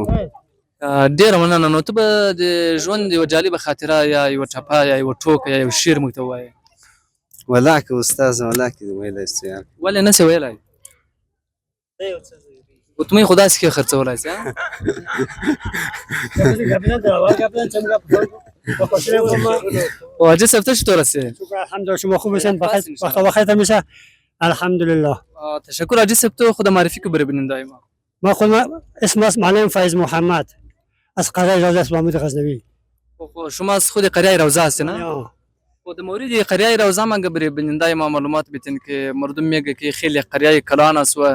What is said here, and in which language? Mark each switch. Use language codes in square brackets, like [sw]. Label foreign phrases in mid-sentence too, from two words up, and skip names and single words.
[ps] ډېره مننه نو ته به د ژوند یوه جالبه خاطره یا یوه ټپه یا یوه ټوکه یا یو شعر موږ ته ووایې ولاکه استاذ ولاکه دې ویلی شو یار ولې نه سې ویلی ګوتمۍ خو داسې ښې خرڅولی شي واجد صاحب ته [fa] چطور هستی؟ الحمدلله شما خوب هستین وقت بخیر میشه الحمدلله تشکر حاجی صاحب تو خود معرفی کو ببینیم دائما ما خود اسم معلم فیض محمد از قریه روضه محمود غزنوی شما از خود قریه روضه هستی نه؟ خود مورد قریه روضه ما قبل ببینیم دائما معلومات بیتین که مردم میگه که خیلی قریه کلان است و